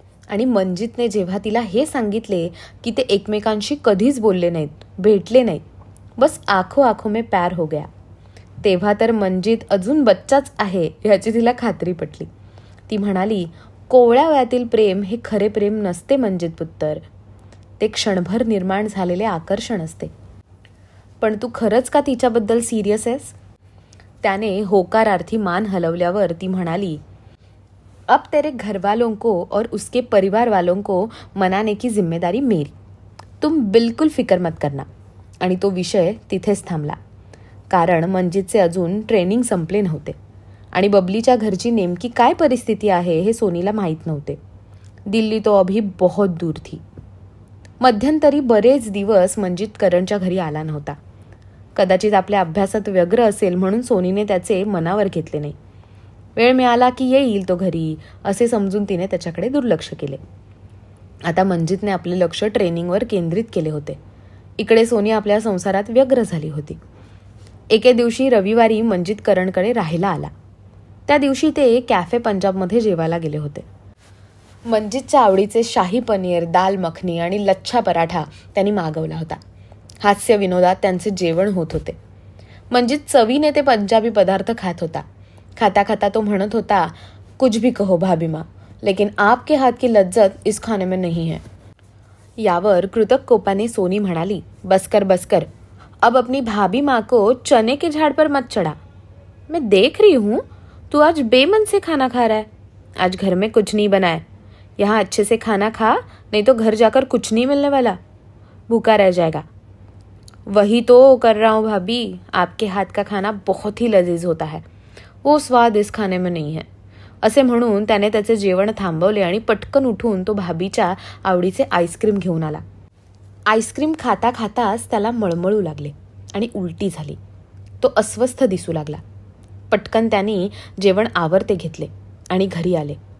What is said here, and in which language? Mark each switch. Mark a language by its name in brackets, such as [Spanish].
[Marathi] आणि मंजितने जेव्हा तिला हे सांगितले की ते एकमेकांशी कधीच बोलले नाहीत, भेटले नाहीत, [Hindi] बस आंखों आंखों में प्यार हो गया, [Marathi] तेव्हा तर मंजित अजून बच्चाच आहे ह्याची तिला खात्री पटली. ती म्हणाली, कोवळ्या वयातील प्रेम हे खरे प्रेम नसते मंजित पुत्तर, ते क्षणभर निर्माण झालेले आकर्षण असते. पण तू खरंच का तिच्याबद्दल सिरियस आहेस? त्याने होकारार्थी मान हलवल्यावर ती म्हणाली, [Hindi] अब तेरे घर वालों को और उसके परिवार वालों को मनाने की जिम्मेदारी मेरी, तुम बिल्कुल फिकर मत करना. [Marathi] आणि तो विषय तिथेच थांबला. कारण मंजितचे अजून ट्रेनिंग संपले नव्हते आणि बबलीच्या घरची नेमकी काय परिस्थिती आहे हे सोनीला माहीत नव्हते. [Hindi] दिल्ली तो अभी बहुत दूर थी. [Marathi] मध्यंतरी बरेच दिवस मंजित करणच्या घरी आला नव्हता. कदाचित आपल्या अभ्यासात व्यग्र असेल म्हणून सोनीने त्याचे मनावर घेतले नाही. वेळ मिळाला की येईल तो घरी असे समजून तिने त्याच्याकडे दुर्लक्ष केले. आता मंजितने आपले लक्ष ट्रेनिंगवर केंद्रित केले होते. इकडे सोनी आपल्या संसारात व्यग्र झाली होती. एके दिवशी रविवारी मंजित करणकडे राहायला आला. त्या दिवशी ते कॅफे पंजाबमध्ये जेवायला गेले होते. मंजितच्या आवडीचे शाही पनीर, दाल मखनी आणि लच्छा पराठा त्यांनी मागवला होता. हास्य विनोदात त्यांचे जेवण होत होते. मंजित चवीने ते पंजाबी पदार्थ खात होता. खाता खाता तो म्हणत होता, [Hindi] कुछ भी कहो भाभी माँ, लेकिन आपके हाथ की लज्जत इस खाने में नहीं है. [Marathi] यावर कृतक कोपाने सोनी म्हणाली, [Hindi] बसकर बसकर, अब अपनी भाभी माँ को चने के झाड़ पर मत चढ़ा. मैं देख रही हूँ तू आज बेमन से खाना खा रहा है. आज घर में कुछ नहीं बना है. यहाँ अच्छे से खाना खा, नहीं तो घर जाकर कुछ नहीं मिलने वाला, भूखा रह जाएगा. वही तो कर रहा हूँ भाभी, आपके हाथ का खाना बहुत ही लजीज होता है, वो स्वाद इस खाने में नहीं है. [Marathi] असे म्हणून त्याने त्याचे जेवण थांबवले आणि पटकन उठून तो भाभीच्या आवडीचे आईस्क्रीम घेऊन आला. आईस्क्रीम खाता खाताच त्याला मळमळू लागले आणि उलटी झाली. तो अस्वस्थ दिसू लागला. पटकन त्याने जेवण आवरते घेतले आणि घरी आले.